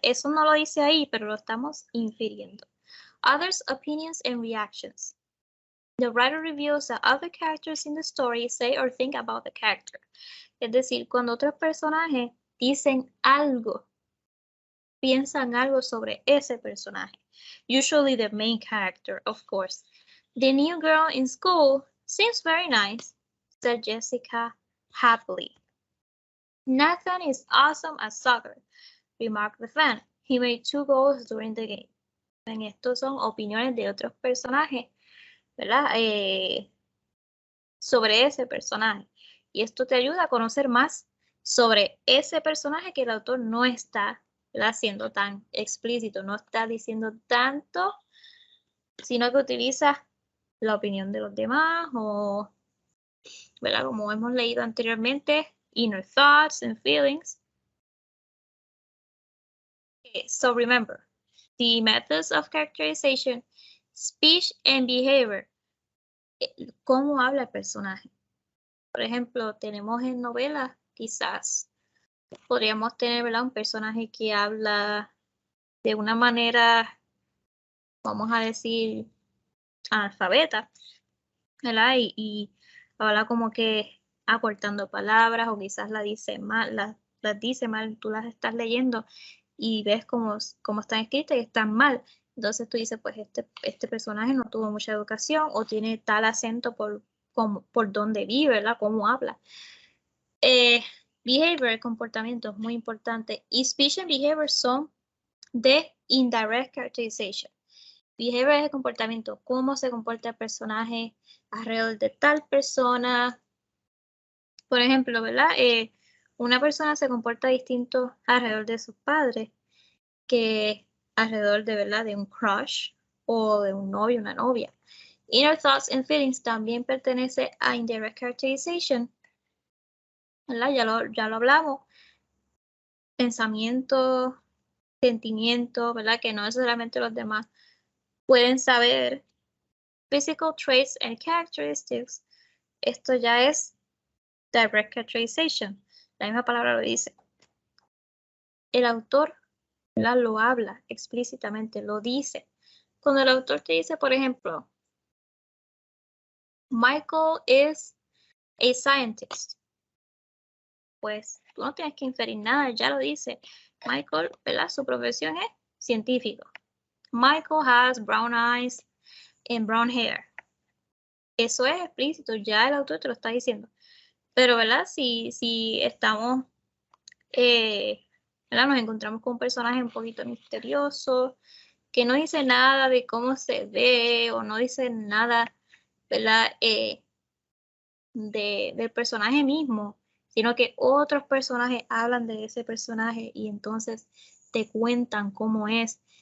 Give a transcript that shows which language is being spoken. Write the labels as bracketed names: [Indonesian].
[Spanish] Eso no lo dice ahí, pero lo estamos infiriendo. [English] Others' opinions and reactions. The writer reveals that other characters in the story say or think about the character. [Spanish] Es decir, cuando otros personajes dicen algo, piensan algo sobre ese personaje. [English] Usually the main character, of course. The new girl in school seems very nice, said Jessica happily. Nathan is awesome at soccer, remarked the fan. He made 2 goals during the game. [Spanish] En estos son opiniones de otros personajes, ¿verdad? Sobre ese personaje. Y esto te ayuda a conocer más sobre ese personaje que el autor no está, ¿verdad?, siendo tan explícito, no está diciendo tanto, sino que utiliza la opinión de los demás o, ¿verdad?, como hemos leído anteriormente, [English] inner thoughts and feelings. So remember, the methods of characterization, speech and behavior. [Spanish] ¿Cómo habla el personaje? Por ejemplo, tenemos en novelas, quizás podríamos tener, ¿verdad?, un personaje que habla de una manera, vamos a decir, analfabeta, ¿verdad? Y habla como que acortando palabras o quizás las dice mal, tú las estás leyendo y ves cómo están escritas y están mal. Entonces tú dices, pues este personaje no tuvo mucha educación o tiene tal acento por donde vive, ¿verdad? Cómo habla. Behavior, comportamiento, es muy importante. Y [English] speech and behavior [Spanish] son de indirect characterization. Behavior es el comportamiento, cómo se comporta el personaje alrededor de tal persona. Por ejemplo, ¿verdad? Una persona se comporta distinto alrededor de sus padres que alrededor de, ¿verdad?, de un crush o de un novio, una novia. [English] Inner thoughts and feelings [Spanish] también pertenece a indirect characterization, ¿verdad? Ya lo hablamos. Pensamientos, sentimientos, ¿verdad? Que no necesariamente los demás pueden saber. [English] Physical traits and characteristics. [Spanish] Esto ya es direct characterization. La misma palabra lo dice. El autor, ¿verdad?, lo habla explícitamente, lo dice. Cuando el autor te dice, por ejemplo, [English] Michael is a scientist, [Spanish] pues tú no tienes que inferir nada, ya lo dice. Michael, ¿verdad?, su profesión es científico. [English] Michael has brown eyes and brown hair. [Spanish] Eso es explícito, ya el autor te lo está diciendo. Pero, ¿verdad?, si estamos, ¿verdad?, nos encontramos con un personaje un poquito misterioso, que no dice nada de cómo se ve o no dice nada, ¿verdad?, del personaje mismo, sino que otros personajes hablan de ese personaje y entonces te cuentan cómo es.